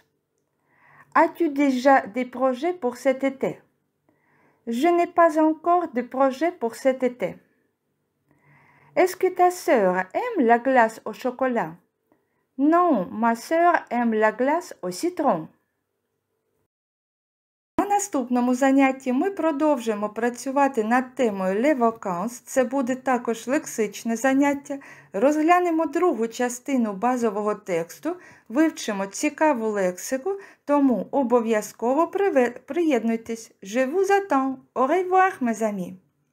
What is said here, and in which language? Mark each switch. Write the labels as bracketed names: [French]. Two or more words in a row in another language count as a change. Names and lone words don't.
[French] As-tu déjà des projets pour cet été? Je n'ai pas encore de projet pour cet été. Est-ce que ta sœur aime la glace au chocolat? Non, ma sœur aime la glace au citron. [Ukrainian] На наступному занятті ми продовжуємо працювати над темою [French] les vacances. [Ukrainian] Це буде також лексичне заняття. Розглянемо другу частину базового тексту, вивчимо цікаву лексику, тому обов'язково приєднуйтесь. [French] Je vous attends. Au revoir, mes amis.